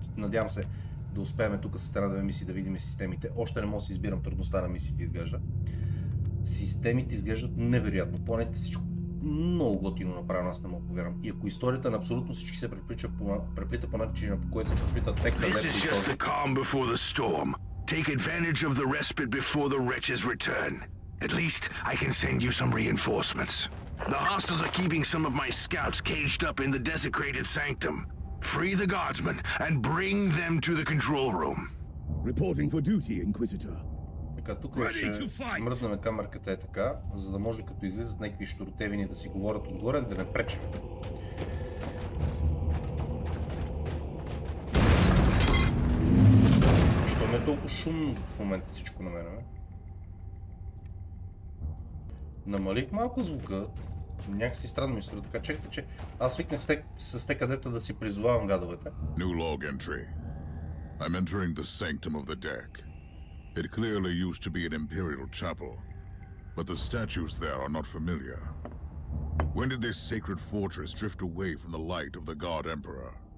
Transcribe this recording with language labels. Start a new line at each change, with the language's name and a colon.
Bulgarian: Надявам се да успеем тук с една-две мисии да видим системите. Още не мога да си избирам трудността на мисиите, изглежда. Системите изглеждат невероятно. Планетите всичко много готино направено, аз не мога повярвам. И ако историята на абсолютно всички се преплита по начина, по който се преплитат текста.
English: This is just the calm before the storm. Take advantage of the respite before the wretches return. At least I can send you some reinforcements. The hostiles are keeping some of my scouts caged up in the desecrated sanctum. Free the guardsmen and bring them to the control room. Reporting for duty, Inquisitor.
Bulgarian: Така, тук ще мръзнем камерката е така, за да може като излизат някакви щуротевини да си говорят отгоре, да не пречат. Защо ме е толкова шумно в момента всичко на мен, бе? Намалих малко звука, някакси странно ми струва, така чекайте, че аз свикнах с тек адепта да си призовавам гадовете.
English: New log entry. I'm entering the sanctum of the deck. It clearly used to be an imperial chapel, but the statues there are not familiar. When did this sacred fortress drift away from the light of the God Emperor?